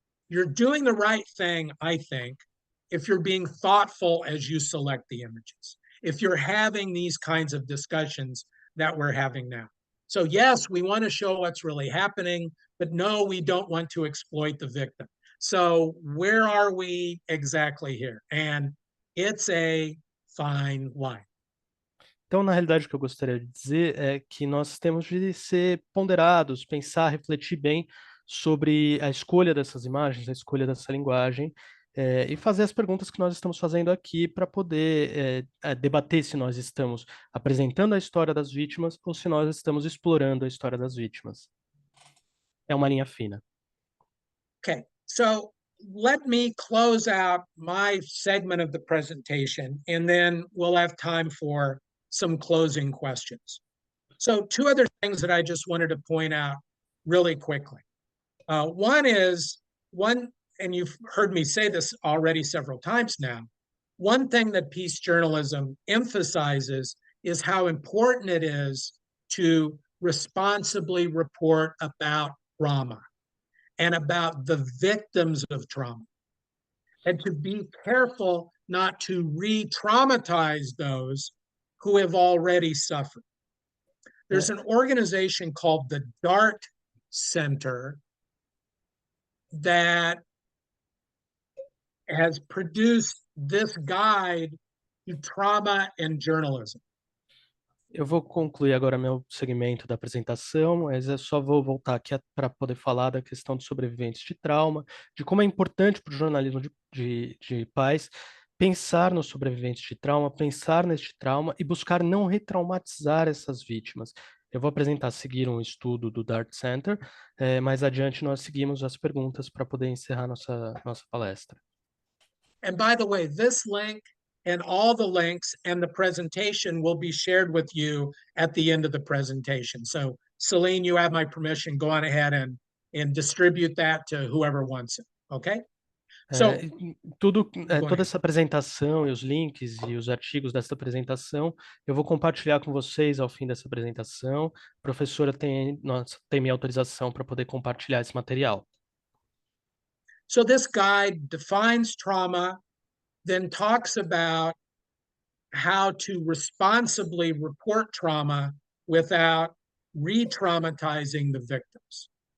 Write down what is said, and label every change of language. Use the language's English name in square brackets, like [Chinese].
[English] You're doing the right thing, I think, if you're being thoughtful as you select the images, if you're having these kinds of discussions that we're having now. So yes, we want to show what's really happening, but no, we don't want to exploit the victim. So where are we exactly here? And it's a fine line. [Portuguese] Então, na realidade, o que eu gostaria de dizer é que nós temos de ser ponderados, pensar, refletir bem sobre a escolha dessas imagens, a escolha dessa linguagem, e fazer as perguntas que nós estamos fazendo aqui para poder debater se nós estamos apresentando a história das vítimas ou se nós estamos explorando a história das vítimas. É uma linha fina. [English] Okay, so let me close out my segment of the presentation, and then we'll have time for some closing questions. So two other things that I just wanted to point out really quickly. One, and you've heard me say this already several times now, one thing that peace journalism emphasizes is how important it is to responsibly report about trauma and about the victims of trauma, and to be careful not to re-traumatize those who have already suffered. There's an organization called the DART Center that has produced this guide to trauma and journalism. [Portuguese] Eu vou concluir agora meu segmento da apresentação, mas eu só vou voltar aqui para poder falar da questão dos sobreviventes de trauma, de como é importante para o jornalismo de paz pensar nos sobreviventes de trauma, pensar neste trauma e buscar não retraumatizar essas vítimas. Eu vou apresentar a seguir um estudo do DART Center, mais adiante nós seguimos as perguntas para poder encerrar nossa palestra. [English] And by the way, this link and all the links and the presentation will be shared with you at the end of the presentation. So Celine, you have my permission. Go on ahead and distribute that to whoever wants it, okay? So, [Portuguese] Toda essa apresentação e os links e os artigos dessa apresentação, eu vou compartilhar com vocês ao fim dessa apresentação. A professora tem minha autorização para poder compartilhar esse material. [English] So this guide defines trauma, then talks about how to responsibly report trauma without re-traumatizing the victims.